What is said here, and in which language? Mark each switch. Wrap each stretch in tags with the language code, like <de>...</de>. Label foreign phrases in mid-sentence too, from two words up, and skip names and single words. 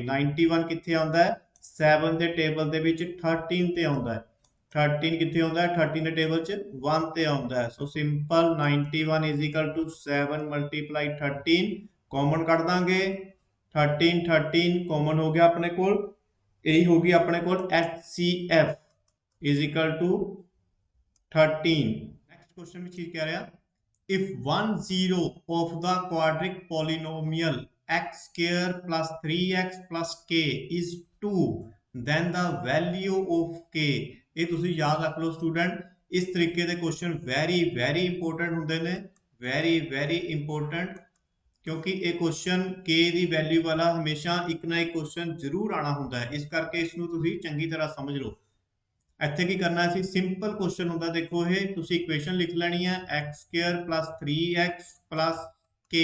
<pa>91 ਕਿੱਥੇ ਆਉਂਦਾ ਹੈ, 7 ਦੇ ਟੇਬਲ ਦੇ ਵਿੱਚ 13 ਤੇ ਆਉਂਦਾ ਹੈ। 13 ਕਿੱਥੇ ਆਉਂਦਾ ਹੈ, 13 ਦੇ ਟੇਬਲ 'ਚ 1 ਤੇ ਆਉਂਦਾ ਹੈ।</pa> <en>so simple 91 is equal to 7 multiply 13,</en> <pa>ਕਾਮਨ ਕੱਢ ਦਾਂਗੇ, 13 ਕਾਮਨ ਹੋ ਗਿਆ ਆਪਣੇ ਕੋਲ। ਇਹੀ ਹੋ ਗਈ ਆਪਣੇ ਕੋਲ</pa> <en>HCF is equal to 13। next question</en> <pa>ਵਿੱਚ ਕੀ ਕਹਿ ਰਿਹਾ,</pa> <en>if one zero of the quadratic polynomial x square plus 3x plus k is 2 then the value of k।</en> <pa>ਇਹ ਤੁਸੀਂ ਯਾਦ ਰੱਖ ਲਓ ਸਟੂਡੈਂਟ, ਇਸ ਤਰੀਕੇ ਦੇ ਕੁਐਸਚਨ</pa> <en>very important</en> <pa>ਹੁੰਦੇ ਨੇ,</pa> <en>very important,</en> <pa>ਕਿਉਂਕਿ ਇਹ ਕੁਐਸਚਨ k ਦੀ ਵੈਲਿਊ ਵਾਲਾ ਹਮੇਸ਼ਾ ਇੱਕ ਨਾ ਇੱਕ ਕੁਐਸਚਨ ਜ਼ਰੂਰ ਆਣਾ ਹੁੰਦਾ ਹੈ, ਇਸ ਕਰਕੇ ਇਸ ਨੂੰ ਤੁਸੀਂ ਚੰਗੀ ਤਰ੍ਹਾਂ ਸਮਝ ਲਓ। ਇੱਥੇ ਕੀ ਕਰਨਾ ਸੀ,</pa> <en>simple question</en> <pa>ਹੁੰਦਾ, ਦੇਖੋ ਇਹ ਤੁਸੀਂ ਇਕੁਏਸ਼ਨ ਲਿਖ ਲੈਣੀ ਹੈ</pa> <en>x square plus 3x plus k।</en>